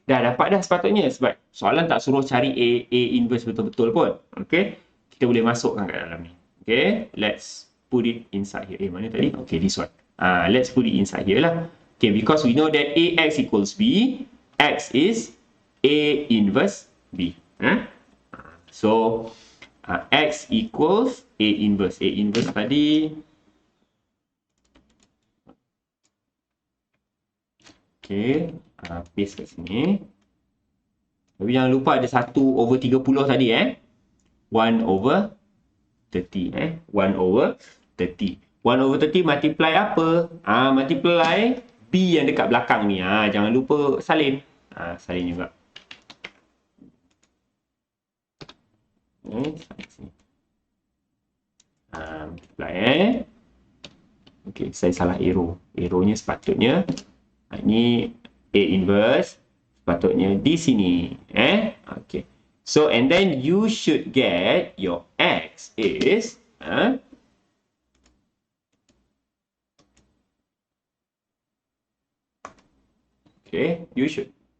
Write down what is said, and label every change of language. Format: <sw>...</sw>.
<ms>Dah dapat dah sepatutnya. Sebab soalan tak suruh cari A inverse betul-betul pun. Okay. Kita boleh masukkan kat dalam ni.</ms> <en>Okay. Let's put it inside here.</en> <ms>Mana tadi?</ms> <en>Okay, this one. Let's put it inside here lah. Okay, because we know that AX equals B. X is A inverse B. So, X equals A inverse.</en> <ms>A inverse tadi. Okay, paste kat sini. Tapi jangan lupa ada 1 over 30 tadi 1 over 30 1 over 30. 1 over 30 multiply apa? Multiply B yang dekat belakang ni. Jangan lupa salin. Salin juga. Salin sini. Multiply Okay, saya salah arrow. Arrownya sepatutnya ini A inverse. Sepatutnya di sini. Okay.</ms> <en>So, and then you should get your X is okay, you should.</en>